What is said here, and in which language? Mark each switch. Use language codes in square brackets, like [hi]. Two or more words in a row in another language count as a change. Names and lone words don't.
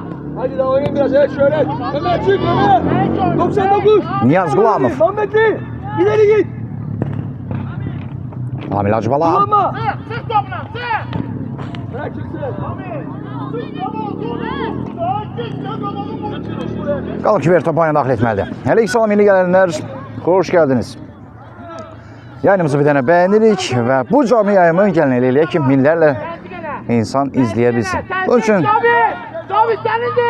[tr] Hadi daha oynayın biraz. Evet şöyle. Ömer çık Ömer. 99. Niyaz Qulamov. Muhammedli. İleri git. Amil Hacıbala. Kullanma. Sık topla, sık! Bırak çıksın. Sık topla, [az] Qalır ki, ver topu oyuna daxil etməlidir. Hələ ilk salam yeni gələnlər, xoş gəldiniz. Yayınımızı bir dənə bəyənirik və bu canlı yayımı gəlin elə eləyək ki, minlərlə insan izləyə bilsin. Bunun üçün Cavid sənindir!